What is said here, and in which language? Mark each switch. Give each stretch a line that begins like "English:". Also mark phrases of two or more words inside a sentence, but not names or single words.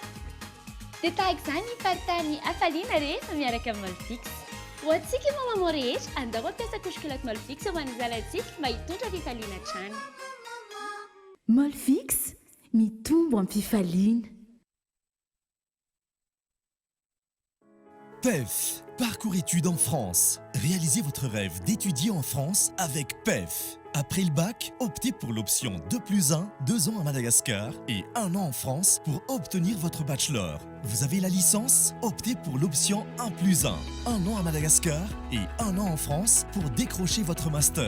Malagasy: Dia tahaka izany faritany hafaliana rehefa miaraka amin'ny Molfix. Ho antsika moa mamoa rehetra, andao ampiasa kosy-kilaoty Molfix ho an'ny zanantsika mba hitondra fifaliana hatrany. Molfix, mitombo amin'ny fifaliana.
French: PEF, Parcours études en France. Réalisez votre rêve d'étudier en France avec PEF. Après le bac, optez pour l'option 2+1, 2 ans à Madagascar et 1 an en France pour obtenir votre bachelor. Vous avez la licence? Optez pour l'option 1+1, 1 an à Madagascar et 1 an en France pour décrocher votre master.